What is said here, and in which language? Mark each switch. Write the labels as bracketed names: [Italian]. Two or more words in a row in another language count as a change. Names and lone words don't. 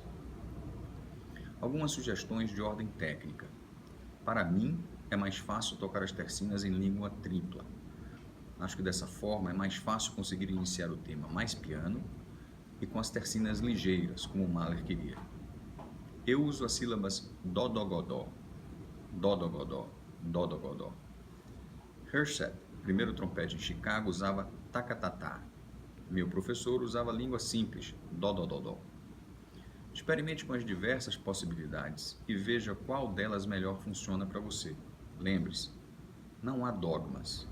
[Portuguese] Algumas sugestões de ordem técnica. Para mim, é mais fácil tocar as tercinas em língua tripla. Acho que dessa forma é mais fácil conseguir iniciar o tema mais piano e com as tercinas ligeiras, como o Mahler queria. Eu uso as sílabas dó-dó-godó, dó-dó-godó, dó-dó-godó. Herseth, primeiro trompete em Chicago, usava tacatatá. Meu professor usava língua simples, dó-dó-dó-dó. Experimente com as diversas possibilidades e veja qual delas melhor funciona para você. Lembre-se, não há dogmas.